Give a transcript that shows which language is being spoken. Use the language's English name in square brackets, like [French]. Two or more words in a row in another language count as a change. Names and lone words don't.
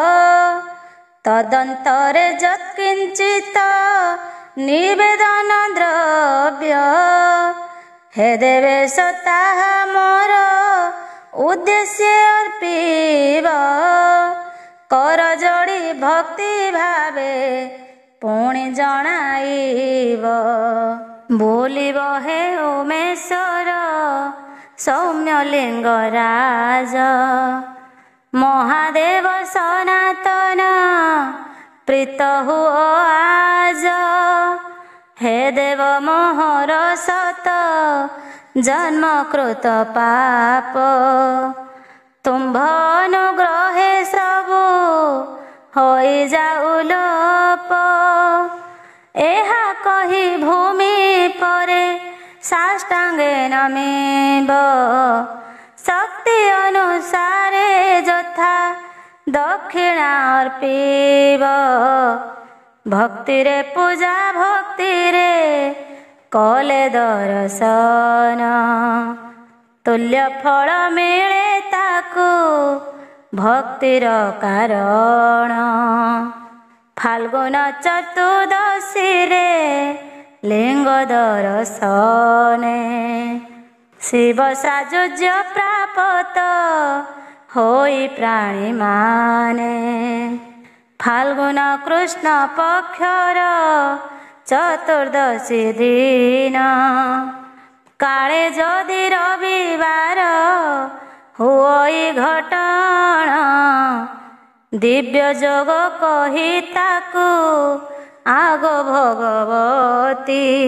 [Odia] ତଦନ୍ତରେ ଯତ୍କିଞ୍ଚିତ ନିବେଦନ ଦ୍ରବ୍ୟ ହେ ଦେବେଶ ତାହା ମୋର ଉଦ୍ଦେଶ୍ୟ ଅର୍ପିବ କର ଯୋଡ଼ି ଭକ୍ତି ଭାବେ ପୁଣି ଜଣାଇବ ବୋଲିବ ହେ ଉମେଶ୍ୱର ସୌମ୍ୟ ଲିଙ୍ଗରାଜ ମହାଦେବ ସନାତନ ପ୍ରୀତ ହୁଅ ଆଜ ହେ ଦେବ ମୋହର ସତ ଜନ୍ମ କୃତ ପାପ ତୁମ୍ଭ ଅନୁଗ୍ରହେ ସବୁ ହୋଇ ଯାଉ ଲୋପ ଏହା କହି ଭୂମି ପରେ ସାଷ୍ଟାଙ୍ଗେ ନମିବ ଶକ୍ତି ଅନୁସାରେ ଯଥା ଦକ୍ଷିଣା ଅର୍ପିବ ଭକ୍ତିରେ ପୂଜା ଭକ୍ତିରେ କଲେ ଦର୍ଶନ ତୁଲ୍ୟ ଫଳ ମିଳେ ତାକୁ ଭକ୍ତିର କାରଣ ଫାଲ୍ଗୁନ ଚତୁର୍ଦ୍ଦଶୀ ରେ ଲିଙ୍ଗ ଦର୍ଶନେ ଶିବ ସାଯୁଜ୍ୟ ପ୍ରାପ୍ତ ହୋଇ ପ୍ରାଣୀମାନେ। ଫାଲ୍ଗୁନ କୃଷ୍ଣ ପକ୍ଷର ଚତୁର୍ଦ୍ଦଶୀ ଦିନ, କାଳେ ଯଦି ରବିବାର ହୁଅଇ ଘଟଣା, ଦିବ୍ୟ ଯୋଗ କହି ତାକୁ ଆଗ ଭଗବତୀ।